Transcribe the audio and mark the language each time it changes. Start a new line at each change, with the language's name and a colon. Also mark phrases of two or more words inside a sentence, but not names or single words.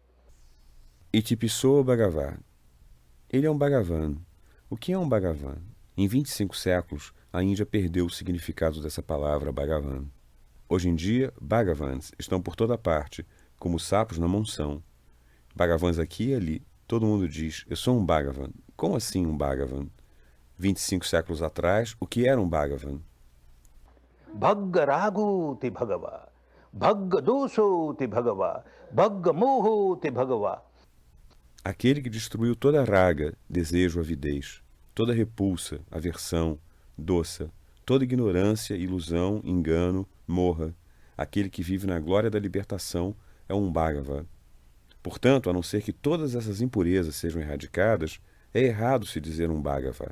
Pali: Itipiso Bhagava.
Portuguese: Ele é um Bhagavan. O que é um Bhagavan? Em 25 séculos, a Índia perdeu o significado dessa palavra Bhagavan. Hoje em dia, Bhagavans estão por toda parte, como sapos na monção. Bhagavans aqui e ali. Todo mundo diz, eu sou um Bhagavan. Como assim um Bhagavan? 25 séculos atrás, o que era um Bhagavan?
Pali: Bhagga rago te bhagava, bhagga doso te bhagava, bhagga moho te bhagava.
Portuguese: Aquele que destruiu toda raga, desejo, avidez, toda repulsa, aversão, doça, toda ignorância, ilusão, engano, morra. Aquele que vive na glória da libertação é um Bhagava. Portanto, a não ser que todas essas impurezas sejam erradicadas, é errado se dizer um Bhagava.